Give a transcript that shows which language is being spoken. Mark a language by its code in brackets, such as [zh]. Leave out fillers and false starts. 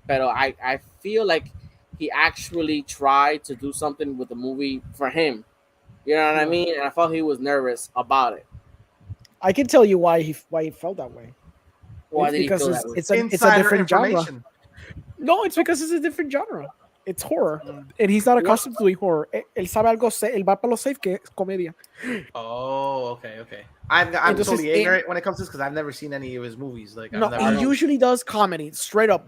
[en] But I feel like he actually tried to do something with the movie for him. You know what I mean? And I felt he was nervous about it. I can tell you why he felt that way. Why it's did he because feel that way? it's a different genre. No, it's because it's a different genre. It's horror, and he's not accustomed to doing horror. [es] Él sabe algo, él va para lo safe que es comedia. [en] Oh, okay. I'm totally ignorant when it comes to this because I've never seen any of his movies. Like, he usually does comedy straight up.